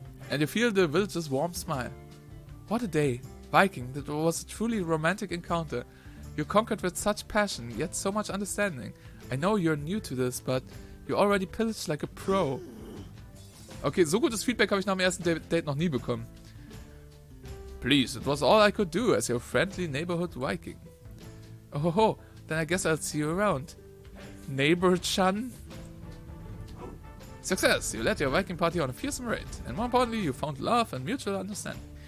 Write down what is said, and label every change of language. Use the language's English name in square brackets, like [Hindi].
[English] And you feel the village's warm smile. What a day, Viking, that was a truly romantic encounter. You conquered with such passion, yet so much understanding. I know you're new to this, but you already pillaged like a pro. [German] Okay, so gutes Feedback habe ich nach dem ersten Date noch nie bekommen. [English] Please, it was all I could do as your friendly neighborhood Viking. Oh ho ho, then I guess I'll see you around. Neighbor-chan? Success! You led your Viking party on a fearsome raid, and more importantly, you found love and mutual understanding.